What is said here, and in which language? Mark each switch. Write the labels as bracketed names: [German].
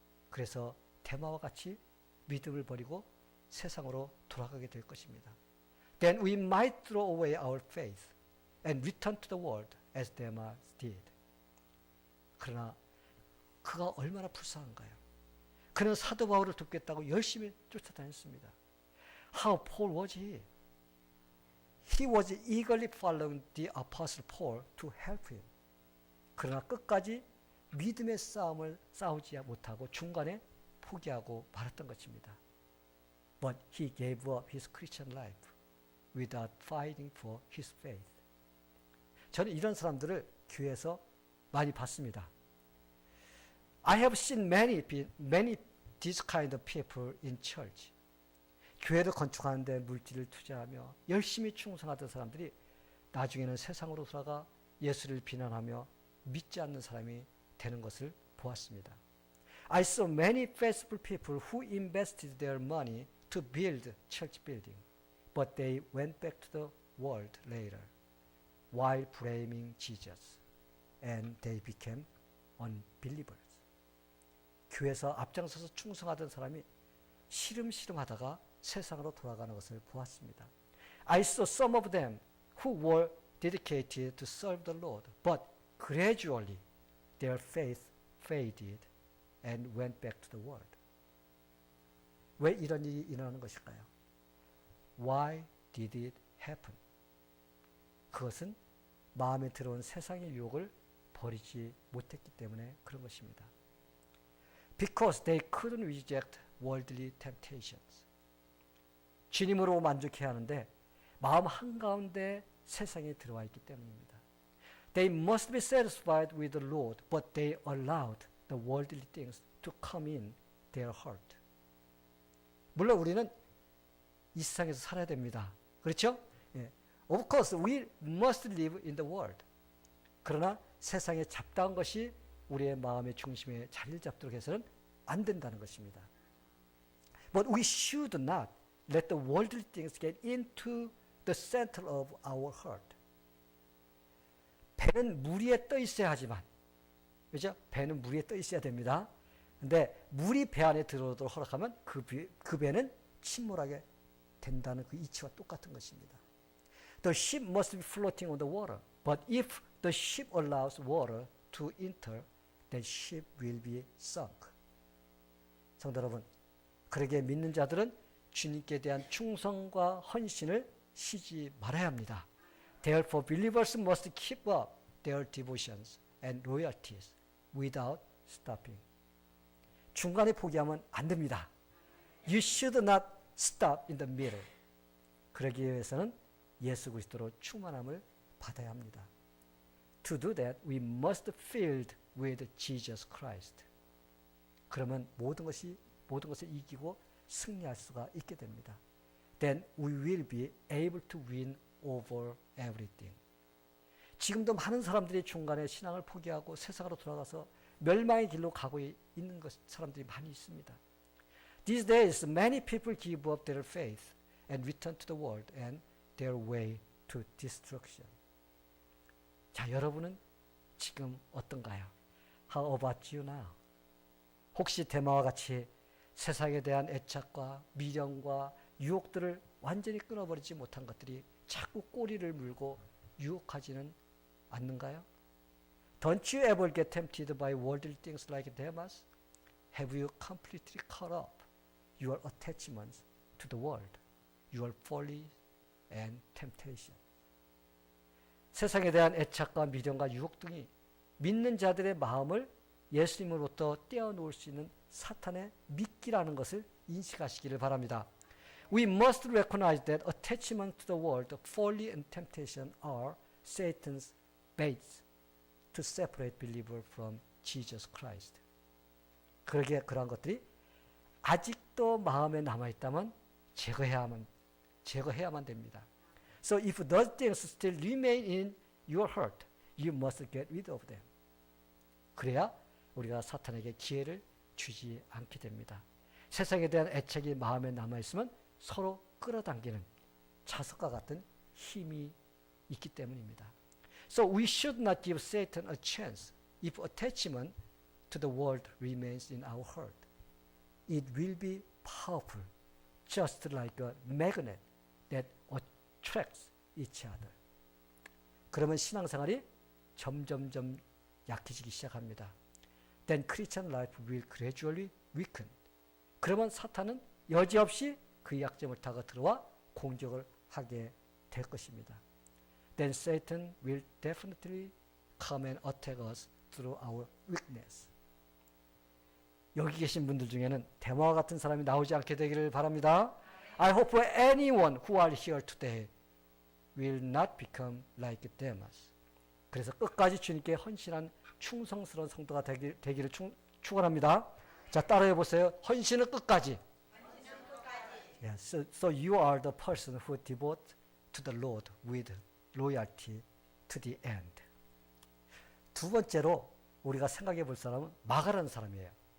[Korean] 그래서 데마와 같이 믿음을 버리고 세상으로 돌아가게 될 것입니다. [English] Then we might throw away our faith and return to the world as Demas did. [Korean] 그러나 그가 얼마나 불쌍한가요? 그는 사도 바울을 돕겠다고 열심히 쫓아다녔습니다. [English] How Paul was he? He was eagerly following the apostle Paul to help him. [Korean] 그러나 끝까지 믿음의 싸움을 싸우지 못하고 중간에 포기하고 말았던 것입니다. [English] But he gave up his Christian life without fighting for his faith. [Korean] 저는 이런 사람들을 교회에서 많이 봤습니다. [English] I have seen many this kind of people in church. [Korean] 교회를 건축하는데 물질을 투자하며 열심히 충성하던 사람들이 나중에는 세상으로 돌아가 예수를 비난하며 믿지 않는 사람이 되는 것을 보았습니다. [English] I saw many faithful people who invested their money to build church building, but they went back to the world later while blaming Jesus, and they became unbelievers. [Korean] 교회에서 앞장서서 충성하던 사람이 시름시름하다가 세상으로 돌아가는 것을 보았습니다. [English] I saw some of them who were dedicated to serve the Lord, but gradually their faith faded and went back to the world. [Korean] 왜 이런 일이 일어나는 것일까요? [English] Why did it happen? [Korean] 그것은 마음에 들어온 세상의 유혹을 버리지 못했기 때문에 그런 것입니다. [English] Because they couldn't reject worldly temptations. [Korean] 주님으로 만족해야 하는데 마음 한가운데 세상에 들어와 있기 때문입니다. [English] They must be satisfied with the Lord, but they allowed the worldly things to come in their heart. [Korean] 물론 우리는 이 세상에서 살아야 됩니다. 그렇죠? 예. [English] Of course, we must live in the world. [Korean] 그러나 세상에 잡다한 것이 우리의 마음의 중심에 자리를 잡도록 해서는 안 된다는 것입니다. [English] But we should not let the worldly things get into the center of our heart. [Korean] 배는 물 위에 떠 있어야 하지만, 그죠? 배는 물 위에 떠 있어야 됩니다. 근데 물이 배 안에 들어오도록 허락하면 그 배는 침몰하게 된다는 그 이치와 똑같은 것입니다. [English] The ship must be floating on the water, but if the ship allows water to enter, then ship will be sunk. [Korean] 성도 여러분, 그러게 믿는 자들은 주님께 대한 충성과 헌신을 쉬지 말아야 합니다. [English] Therefore, believers must keep up their devotions and loyalties without stopping. [Korean] 중간에 포기하면 안 됩니다. [English] You should not stop in the middle. [Korean] 그러기 위해서는 예수 그리스도로 충만함을 받아야 합니다. [English] To do that, we must be filled with Jesus Christ. [Korean] 그러면 모든 것을 이기고 승리할 수가 있게 됩니다. [English] Then we will be able to win over everything. [Korean] 지금도 많은 사람들이 중간에 신앙을 포기하고 세상으로 돌아가서 멸망의 길로 가고 있는 사람들이 많이 있습니다. [English] These days, many people give up their faith and return to the world and their way to destruction. [Korean] 자, 여러분은 지금 어떤가요? [English] How about you now? [Korean] 혹시 대마와 같이 세상에 대한 애착과 미련과 유혹들을 완전히 끊어버리지 못한 것들이 자꾸 꼬리를 물고 유혹하지는 않는가요? [English] Don't you ever get tempted by worldly things like Demas? Have you completely caught up your attachments to the world, your folly and temptation? [Korean] 세상에 대한 애착과 미련과 유혹 등이 믿는 자들의 마음을 예수님으로부터 떼어놓을 수 있는 사탄의 미끼라는 것을 인식하시기를 바랍니다. [English] We must recognize that attachment to the world, folly and temptation are Satan's baits to separate believer from Jesus Christ. [Korean] 그러기에 그러한 것들이 아직도 마음에 남아있다면 제거해야만 됩니다. [English] So if those things still remain in your heart, you must get rid of them. [Korean] 그래야 우리가 사탄에게 기회를 주지 않게 됩니다. 세상에 대한 애착이 마음에 남아있으면 서로 끌어당기는 자석과 같은 힘이 있기 때문입니다. [English] So we should not give Satan a chance if attachment to the world remains in our heart. It will be powerful, just like a magnet that attracts each other. [Korean] 그러면 신앙생활이 점점점 약해지기 시작합니다. [English] Then Christian life will gradually weaken [Korean] 그러면 사탄은 여지없이 그 약점을 타고 들어와 공격을 하게 될 것입니다. [English] Then Satan will definitely come and attack us through our weakness. [Korean] 여기 계신 분들 중에는 데마와 같은 사람이 나오지 않게 되기를 바랍니다. [English] I hope anyone who are here today will not become like Demas. [Korean] 그래서 끝까지 주님께 헌신한 충성스러운 성도가 되기를 축원합니다. 자, 따라해 보세요. 헌신은 끝까지. Yes. [English] So you are the person who devote to the Lord with loyalty to the end. [Korean] 두 번째로 우리가 생각해 볼 사람은 마가라는 사람이에요.